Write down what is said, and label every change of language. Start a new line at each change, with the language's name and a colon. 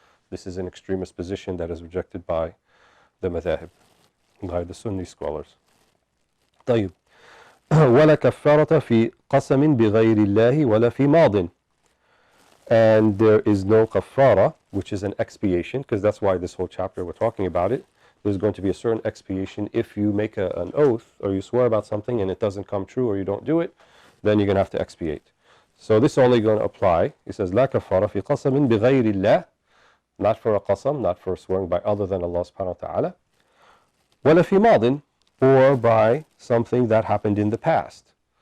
English: This is an extremist position that is rejected by the madhahib, by the Sunni scholars.
Arabic: طيب. ولا كفارة في قسم بغير الله ولا في ماضٍ.
English: And there is no kafara, which is an expiation, because that's why this whole chapter we're talking about it. There's going to be a certain expiation if you make an oath or you swear about something and it doesn't come true or you don't do it, then you're going to have to expiate. So this is only going to apply. It says
Arabic: لا كفارة في قسم بغير الله,
English: not for a qasam, not for swearing by other than Allah subhanahu wa ta'ala,
Arabic: ولا في ماضٍ,
English: or by something that happened in the past.